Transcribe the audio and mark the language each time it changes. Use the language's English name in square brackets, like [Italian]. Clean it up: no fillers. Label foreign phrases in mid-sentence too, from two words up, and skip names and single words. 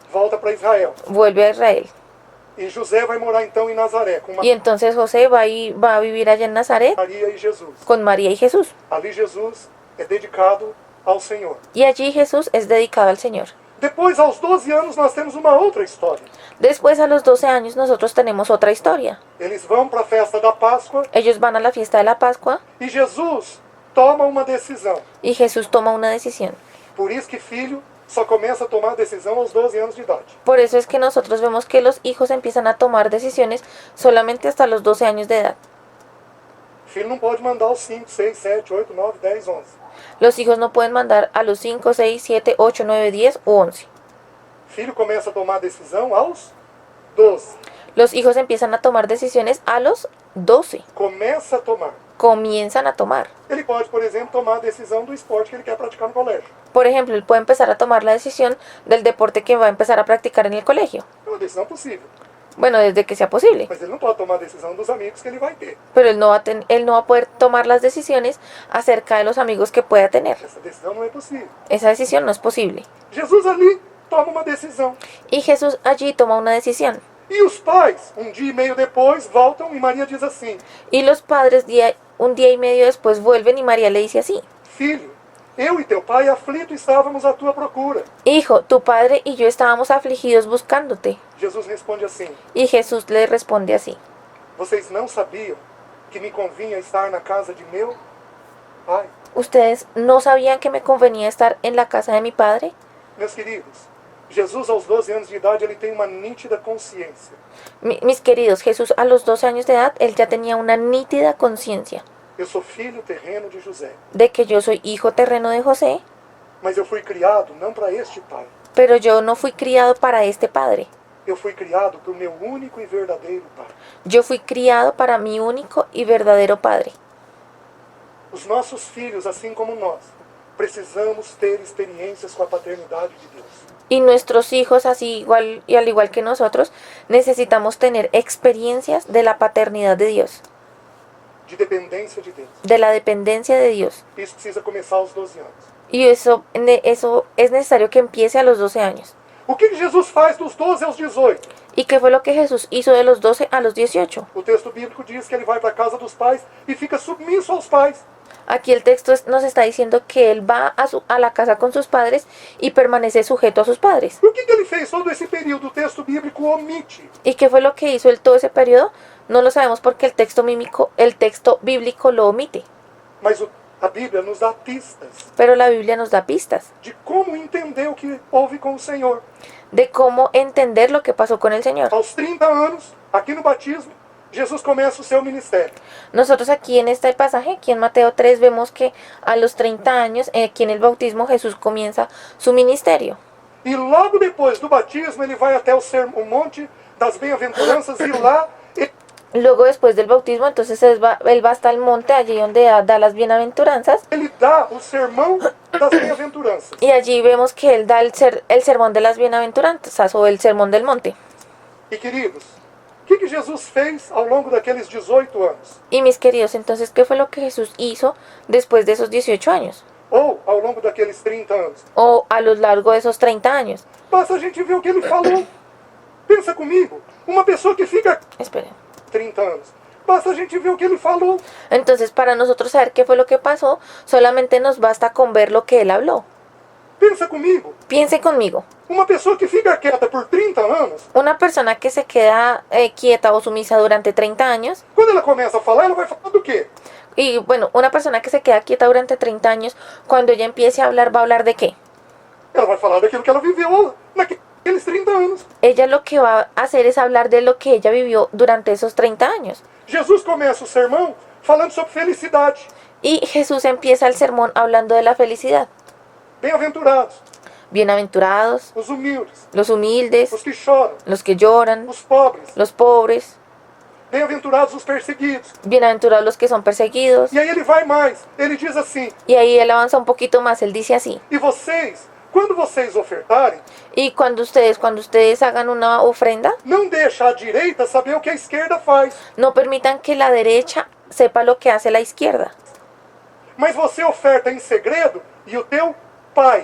[Portuguese] volta para Israel. [Spanish] vuelve a Israel. [Portuguese] E José vai morar então em Nazaré com [Spanish] Y entonces José va a vivir allá en Nazaret [Portuguese] Maria e Jesus. [Spanish] con María y Jesús. [Portuguese] Ali Jesus é dedicado ao Senhor. [Spanish] Y allí Jesús es dedicado al Señor. [Portuguese] Depois, aos 12 anos, nós temos uma outra história. [Spanish] Después, a los 12 años, nosotros tenemos otra historia. [Portuguese] Eles vão para a festa da Páscoa [Spanish] Ellos van a la fiesta de la Pascua [Portuguese] e Jesus toma uma decisão. [Spanish] y Jesús toma una decisión. [Portuguese] Por isso que filho só começa a tomar decisão aos 12 anos de idade. [Spanish] Por eso es que nosotros vemos que los hijos empiezan a tomar decisiones solamente hasta los 12 años de edad. [Portuguese] Filho não pode mandar aos 5, 6, 7, 8, 9, 10, 11. [Spanish] Los hijos no pueden mandar a los 5, 6, 7, 8, 9, 10 u 11. [Portuguese] Filho começa a tomar decisão aos 12. [Spanish] Los hijos empiezan a tomar decisiones a los 12. [Portuguese] Começa a tomar. [Spanish] Comienzan a tomar. [Portuguese] Ele pode, por exemplo, tomar a decisão do esporte que ele quer praticar no colégio. [Spanish] Por ejemplo, él puede empezar a tomar la decisión del deporte que va a empezar a practicar en el colegio. [Portuguese] É uma decisão possível. [Spanish] Bueno, desde que sea posible. [Portuguese] Mas ele não pode tomar a decisão dos amigos que ele vai ter. [Spanish] Pero él no va a poder tomar las decisiones acerca de los amigos que pueda tener. [Portuguese] Essa decisão não é possível. [Spanish] Esa decisión no es posible. [Portuguese] Jesus ali toma uma decisão. [Spanish] Y Jesús allí toma una decisión. [Portuguese] E os pais, um dia e meio depois, voltam e Maria diz assim: [Spanish] Y los padres un día y medio después vuelven y María le dice así: [Portuguese] Filho, eu e teu pai aflito estávamos à tua procura. [Spanish] Hijo, tu padre y yo estábamos afligidos buscándote. [Portuguese] Jesus responde assim: [Spanish] Y Jesús le responde así: [Portuguese] Vocês não sabiam que me convinha estar na casa de meu pai? [Spanish] ¿Ustedes no sabían que me convenía estar en la casa de mi padre? [Portuguese] Meus queridos, Jesus aos 12 anos de idade, ele tem uma nítida consciência [Spanish] Mis queridos, Jesús a los 12 años de edad, él ya tenía una nítida conciencia [Portuguese] eu sou filho terreno de José, [Spanish] de que yo soy hijo terreno de José, [Portuguese] mas eu fui criado não para este pai. [Spanish] pero yo no fui criado para este padre. [Portuguese] Eu fui criado por meu único e verdadeiro pai. [Spanish] Yo fui criado para mi único y verdadero padre. [Portuguese] Os nossos filhos, assim como nós, precisamos ter experiências com a paternidade de Deus. [Spanish] Y nuestros hijos, así igual y al igual que nosotros, necesitamos tener experiencias de la paternidad de Dios, [Portuguese] De dependência de Deus. [Spanish] de la dependencia de Dios. [Portuguese] Isso precisa começar aos 12 anos. [Spanish] Y eso es necesario que empiece a los 12 años. [Portuguese] O que Jesus faz dos 12 aos 18? [Spanish] ¿Y qué fue lo que Jesús hizo de los 12 a los 18? [Portuguese] O texto bíblico diz que ele vai para a casa dos pais e fica submisso aos pais. [Spanish] Aquí el texto nos está diciendo que él va a la casa con sus padres y permanece sujeto a sus padres. [Portuguese] O que ele fez todo esse período? O texto bíblico omite. [Spanish] ¿Y qué fue lo que hizo él todo ese periodo? No lo sabemos porque el texto bíblico lo omite. [Portuguese] Mas a Bíblia nos dá pistas [Spanish] Pero la Biblia nos da pistas [Portuguese] de como entender o que houve com o Senhor. [Spanish] de cómo entender lo que pasó con el Señor. [Portuguese] Aos 30 anos, aqui no batismo, Jesus começa o seu ministério. [Spanish] Nosotros aquí en este pasaje, aquí en Mateo 3, vemos que a los 30 años, aquí en el bautismo, Jesús comienza su ministerio. [Portuguese] E logo depois do batismo, ele vai até o Monte das Bem-aventuranças e lá [Spanish] Luego, después del bautismo, entonces él va hasta el monte, allí donde da las bienaventuranzas. [Portuguese] ele dá o sermão das Bem-aventuranças. [Spanish] Y allí vemos que él da el sermón de las bienaventuranzas o el sermón del monte. [Portuguese] E queridos, o que Jesus fez ao longo daqueles 18 anos? [Spanish] Y mis queridos, entonces, ¿qué fue lo que Jesús hizo después de esos 18 años? [Portuguese] ou ao longo daqueles 30 anos. [Spanish] o a lo largo de esos 30 años. [Portuguese] Basta a gente ver o que ele falou. Pensa comigo, uma pessoa que fica [Spanish] Esperen. [Portuguese] 30 anos. Basta a gente ver o que ele falou. [Spanish] Entonces, para nosotros saber qué fue lo que pasó, solamente nos basta con ver lo que él habló. [Portuguese] Pensa comigo, [Spanish] Piense conmigo. [Portuguese] uma pessoa que fica quieta por 30 anos, [Spanish] Una persona que se queda quieta o sumisa durante 30 años, [Portuguese] quando ela começa a falar, ela vai falar do quê? [Spanish] y bueno, una persona que se queda quieta durante 30 años, cuando ella empiece a hablar, ¿va a hablar de qué? [Portuguese] Ela vai falar daquilo que ela viveu naqueles 30 anos. [Spanish] Ella lo que va a hacer es hablar de lo que ella vivió durante esos 30 años. [Portuguese] Jesus começa o sermão falando sobre felicidade. [Spanish] Y Jesús empieza el sermón hablando de la felicidad. [Portuguese] Bem-aventurados, [Spanish] Bienaventurados, [Portuguese] os humildes, [Spanish] los humildes, [Portuguese] os que choram, [Spanish] los que lloran, [Portuguese] os pobres. [Spanish] los pobres, [Portuguese] Bem-aventurados os perseguidos. [Spanish] bienaventurados los que son perseguidos. [Portuguese] E aí ele vai mais. Ele diz assim: [Spanish] Y ahí él avanza un poquito más, él dice así. [Portuguese] e vocês, quando vocês ofertarem, [Spanish] Y cuando ustedes hagan una ofrenda, [Portuguese] não deixa a direita saber o que a esquerda faz. [Spanish] no permitan que la derecha sepa lo que hace la izquierda. [Portuguese] Mas você oferta em segredo e o teu pai,